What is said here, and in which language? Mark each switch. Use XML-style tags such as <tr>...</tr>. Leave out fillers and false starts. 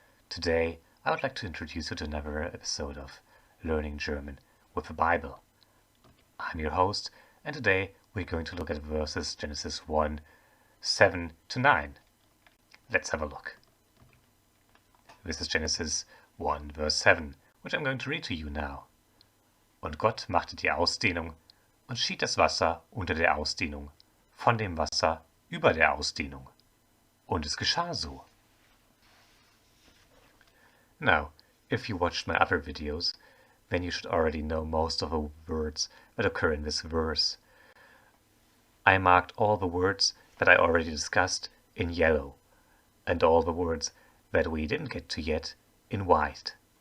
<en>Today I would like to introduce you to another episode of Learning German with the Bible. I'm your host, and today we're going to look at verses Genesis 1, 7 to 9. Let's have a look. This is Genesis 1, verse 7, which I'm going to read to you now.</en> <de>Und Gott machte die Ausdehnung und schied das Wasser unter der Ausdehnung von dem Wasser über der Ausdehnung. Und es geschah so.</de> <en>Now, if you watched my other videos, then you should already know most of the words that occur in this verse. I marked all the words that I already discussed in yellow, and all the words that we didn't get to yet in white.</en>